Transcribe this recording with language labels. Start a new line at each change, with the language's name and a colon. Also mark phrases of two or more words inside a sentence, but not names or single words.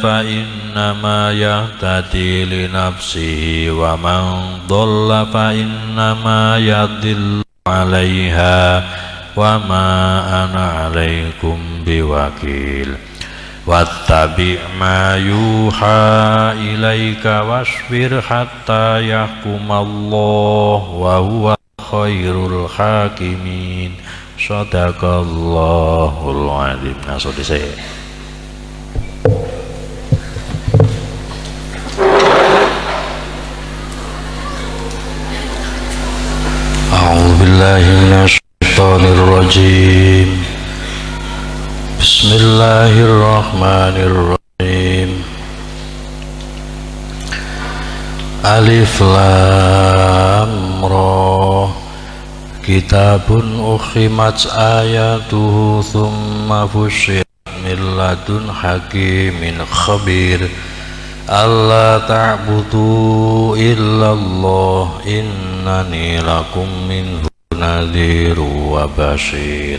Arabic: فإنما يهتدي لنفسه ومن ضل فإنما يضل عليها وما أنا عليكم بوكيل واتبع ما يوحى إليك واصبر حتى يحكم الله وهو خير الحاكمين صدق الله العظيم.
Javanese: Langsung dhisik.
Arabic: أعوذ بالله من الشيطان الرجيم. بسم الله الرحمن الرحيم. الر. كتاب أحكمت آياته ثم فصلت من لدن حكيم خبير. ألا تعبدوا إلا الله إنني لكم منه نذير وبشير.